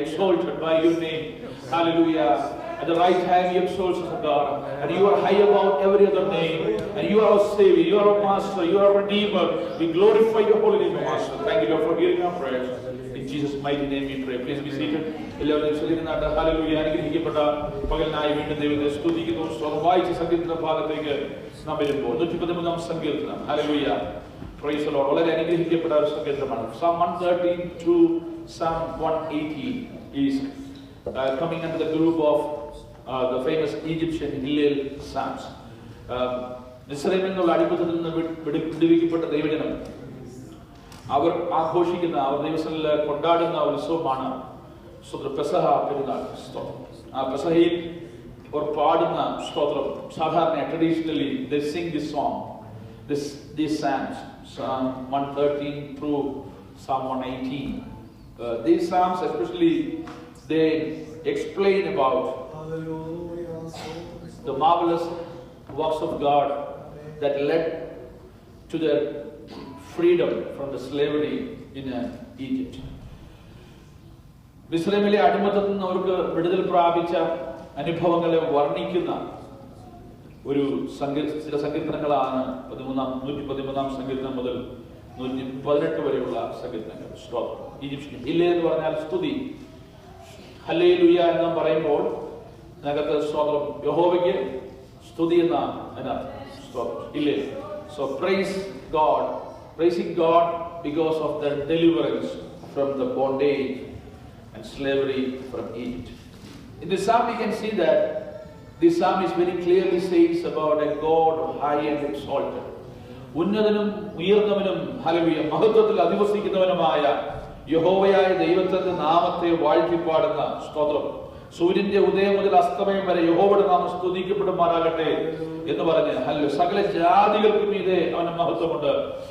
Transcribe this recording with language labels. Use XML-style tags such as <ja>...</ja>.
<en>Exalted by your name. Hallelujah. At the right hand, you exalt us, O God. And you are high above every other name. And you are our Savior, you are our Master, you are our Redeemer. We glorify your holy name, Master. Thank you, Lord, for hearing our prayers. In Jesus' mighty name we pray. Please be seated. Hallelujah.</en> <ml>അനുഗ്രഹിക്കപ്പെട്ട പകലിനായി വീണ്ടും ദൈവത്തെ സ്തുതിക്കുന്നു. വായിച്ച സങ്കീർത്തന ഭാഗത്തേക്ക് നാം വരുമ്പോൾ 113 സങ്കീർത്തനം. ഹല്ലേലൂയ.</ml> <en>Praise the Lord.</en> <ml>വളരെ അനുഗ്രഹിക്കപ്പെട്ട ഒരു സങ്കീർത്തനമാണ്.</ml> <en>Psalm 113 to Psalm 118 is coming under the group of the famous Egyptian Hillel Psalms.</en> <ml>മിസ്രൈമിൽ നിന്നുള്ള അടിമത്തത്തിൽ നിന്ന് വിടുവിക്കപ്പെട്ട ദൈവജനം അവർ ആഘോഷിക്കുന്ന, അവർ ദിവസങ്ങളിൽ കൊണ്ടാടുന്ന ഉത്സവമാണ് പെസഹ പെരുന്നാൾ. ആ പെസഹയിൽ അവർ പാടുന്ന സ്തോത്രം സാധാരണ traditionally</ml> <en>they sing this song, these psalms, Psalm 113 through Psalm 118. These psalms especially, they explain about the marvelous works of God that led to their freedom from the slavery in Egypt.</en> <ml>മിസ്രൈമിലെ അടിമത്തത്തിൽ നിന്ന് അവർക്ക് വിടുതൽ പ്രാപിച്ച അനുഭവങ്ങളെ വർണ്ണിക്കുന്ന ഒരു ചില സങ്കീർത്തനങ്ങളാണ് 113 സങ്കീർത്തനം മുതൽ 118 വരെയുള്ള സങ്കീർത്തനങ്ങൾ. ഈജിപ്ഷ്യൻ ഹില്ലേൽ എന്ന് പറഞ്ഞാൽ സ്തുതി. ഹല്ലേലൂയ എന്ന് പറയുമ്പോൾ അതിനകത്ത് സ്തോത്രം യഹോവയ്ക്ക് സ്തുതി എന്നാണ് അതിനകത്ത് സ്തോത്രം Hillel.</ml> <en>So praise God, praising God because of their deliverance from the bondage and slavery from Egypt. In this psalm we can see that this psalm is very clearly says about a God high and exalted.</en> <ml>ഉന്നതനും ഉയർന്നവനും hallelujah മഹത്വത്തിൽ അധിവസിക്കുന്നവനുമായ യഹോവയായ ദൈവത്തിന്റെ നാമത്തെ വാഴ്ത്തിപ്പാടുന്ന സ്തോത്രം. സൂര്യന്റെ ഉദയം മുതൽ അസ്തമയം വരെ യഹോവയുടെ നാമം സ്തുതിക്കപ്പെടുമാറാകട്ടെ എന്ന് പറഞ്ഞ് ഹല്ലേലൂയ സകല ജാതികൾക്കും മീതെ അവന്റെ മഹത്വമുണ്ട്.</ml>